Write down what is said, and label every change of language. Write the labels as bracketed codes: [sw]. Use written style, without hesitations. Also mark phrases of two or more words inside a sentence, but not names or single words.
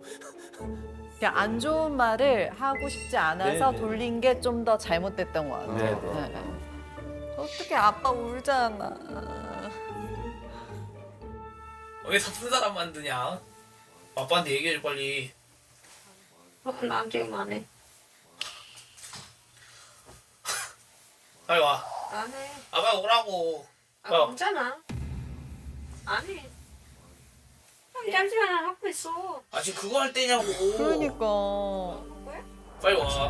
[ko] 그냥 안 좋은 말을 하고 싶지 않아서 네네. 돌린 게 좀 더 잘못됐던 것 같아요. 네네. 네. 어떻게 아빠 울잖아. 왜 사픈 사람 만드냐? 아빠한테 얘기해줘 빨리. [vi] làm chuyện mà đi. [ko] 빨리 와. 안 해. 아 빨리 오라고. 아, 괜찮아. 안 해. 잠시만 하고 있어. 아 지금 그거 할 때냐고. 그러니까. 뭐야? 빨리 와.